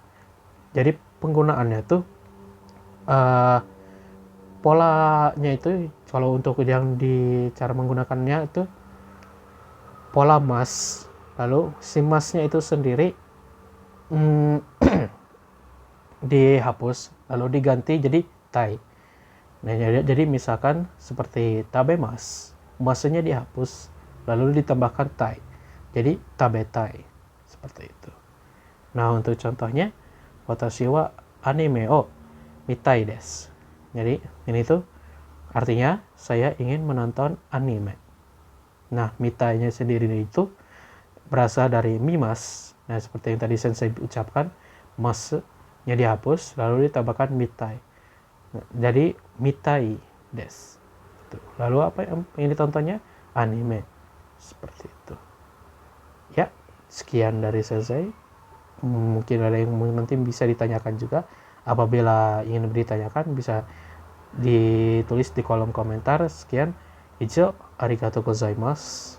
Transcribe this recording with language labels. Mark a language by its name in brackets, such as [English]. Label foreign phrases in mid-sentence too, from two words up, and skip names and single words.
[Indonesian] Jadi penggunaannya tuh polanya itu kalau untuk yang di cara menggunakannya itu pola mas, lalu si masnya itu sendiri dihapus lalu diganti jadi tai. Nah jadi misalkan seperti tabe mas, masnya dihapus lalu ditambahkan tai, jadi tabe tai, seperti itu. Nah untuk contohnya, [Japanese] 私はアニメを見たいです. [Indonesian] Jadi ini tuh artinya saya ingin menonton anime. Nah mitainya sendiri itu berasal dari mimas. Nah seperti yang tadi sensei ucapkan, masnya dihapus lalu ditambahkan mitai. Nah, jadi [Japanese] 見たいです. [Indonesian] Lalu apa yang ditontonnya? Anime. Seperti itu. Ya, sekian dari sensei. Mungkin ada yang nanti bisa ditanyakan juga. Apabila ingin ditanyakan bisa ditulis di kolom komentar. Sekian. Ijo, [Japanese] ありがとうございます.